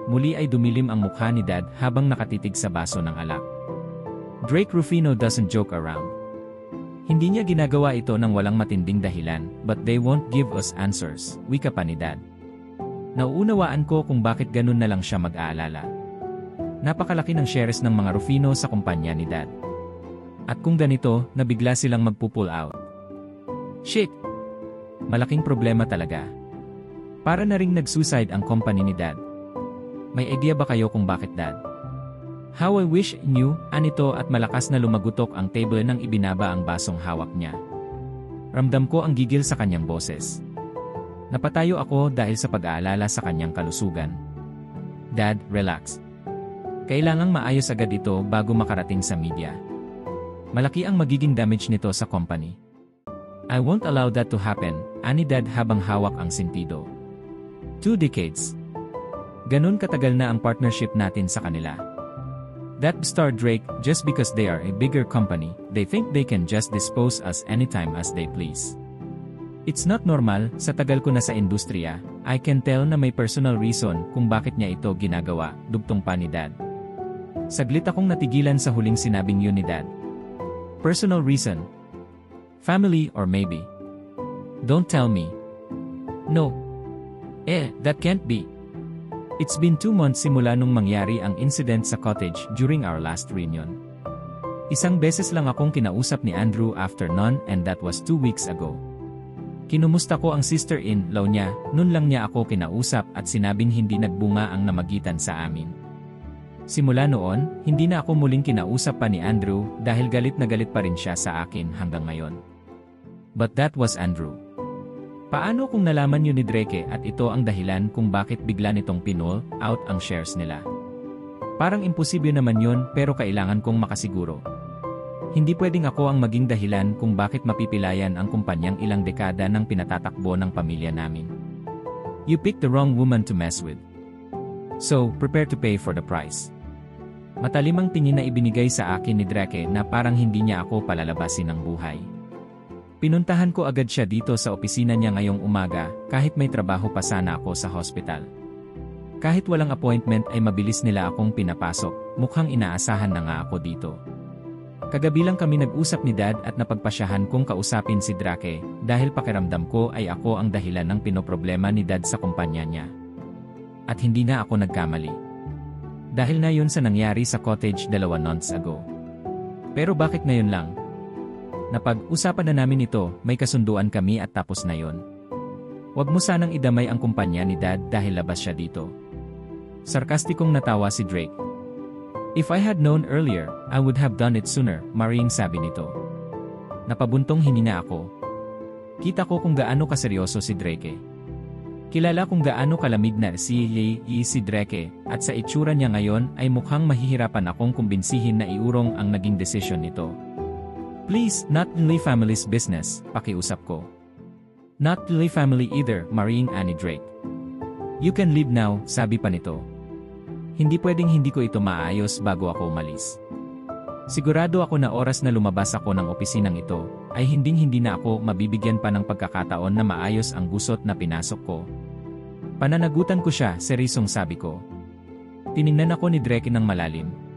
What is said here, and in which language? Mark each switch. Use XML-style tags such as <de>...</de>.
<tl>Muli ay dumilim ang mukha ni Dad habang nakatitig sa baso ng alak.</tl> <en>Drake Rufino doesn't joke around.</en> <tl>Hindi niya ginagawa ito ng walang matinding dahilan,</tl> <en>but they won't give us answers,</en> <tl>wika pa ni Dad. Nauunawaan ko kung bakit ganun na lang siya mag-aalala. Napakalaki ng shares ng mga Rufino sa kumpanya ni Dad. At kung ganito, nabigla silang magpupull out. Shit! Malaking problema talaga. Para na ring nag-suicide ang company ni Dad. May idea ba kayo kung bakit, Dad?</tl> <en>How I wish I knew,</en> <tl>anito at malakas na lumagutok ang table nang ibinaba ang basong hawak niya. Ramdam ko ang gigil sa kanyang boses. Napatayo ako dahil sa pag-aalala sa kanyang kalusugan. Dad, relax. Kailangang maayos agad ito bago makarating sa media. Malaki ang magiging damage nito sa company.</tl> <en>I won't allow that to happen,</en> <tl>ani Dad habang hawak ang sentido.</tl> <en>2 decades.</en> <tl>Ganun katagal na ang partnership natin sa kanila.</tl> <en>That star Drake, just because they are a bigger company, they think they can just dispose us anytime as they please. It's not normal,</en> <tl>sa tagal ko na sa industriya,</tl> <en>I can tell</en> <tl>na may personal reason kung bakit niya ito ginagawa, dugtong pa ni Dad. Saglit akong natigilan sa huling sinabing yun ni Dad.</tl> <en>Personal reason? Family or maybe? Don't tell me. No. That can't be. It's been 2 months</en> <tl>simula nung mangyari ang</tl> <en>incident sa cottage during our last reunion.</en> <tl>Isang beses lang akong kinausap ni Andrew after nun and that was 2 weeks ago. Kinumusta ko ang sister-in-law niya, nun lang niya ako kinausap at sinabing hindi nagbunga ang namagitan sa amin. Simula noon, hindi na ako muling kinausap pa ni Andrew dahil galit na galit pa rin siya sa akin hanggang ngayon.</tl> <en>But that was Andrew.</en> <tl>Paano kung nalaman yun ni Drake at ito ang dahilan kung bakit bigla nitong pinull out ang shares nila? Parang imposible naman yun pero kailangan kong makasiguro. Hindi pwedeng ako ang maging dahilan kung bakit mapipilayan ang kumpanyang ilang dekada ng pinatatakbo ng pamilya namin.</tl> <en>You picked the wrong woman to mess with. So, prepare to pay for the price.</en> <tl>Matalimang tingin na ibinigay sa akin ni Drake na parang hindi niya ako palalabasin ng buhay. Pinuntahan ko agad siya dito sa opisina niya ngayong umaga kahit may trabaho pa sana ako sa hospital. Kahit walang appointment ay mabilis nila akong pinapasok, mukhang inaasahan na nga ako dito. Kagabi lang kami nag-usap ni Dad at napagpasyahan kong kausapin si Drake dahil pakiramdam ko ay ako ang dahilan ng pinoproblema ni Dad sa kumpanya niya. At hindi na ako nagkamali. Dahil na yun sa nangyari sa cottage 2 months ago. Pero bakit ngayon lang? Napag-usapan na namin ito, may kasunduan kami at tapos na yun. Huwag mo sanang idamay ang kumpanya ni Dad dahil labas siya dito. Sarkastikong natawa si Drake.</tl> <en>If I had known earlier, I would have done it sooner,</en> <tl>maring sabi nito. Napabuntong hinina ako. Kita ko kung gaano kaseryoso si Drake. Kilala kung gaano kalamig na si Drake at sa itsura niya ngayon ay mukhang mahihirapan akong kumbinsihin na iurong ang naging desisyon nito.</tl> <en>Please, not Lee family's business,</en> <tl>pakiusap ko.</tl> <en>Not Lee family either,</en> <tl>maring ani Drake.</tl> <en>You can leave now,</en> <tl>sabi pa nito. Hindi pwedeng hindi ko ito maayos bago ako umalis. Sigurado ako na oras na lumabas ako ng opisinang ito, ay hinding-hindi na ako mabibigyan pa ng pagkakataon na maayos ang gusot na pinasok ko. Pananagutan ko siya, seryosong sabi ko. Tiningnan ako ni Drake ng malalim.</tl>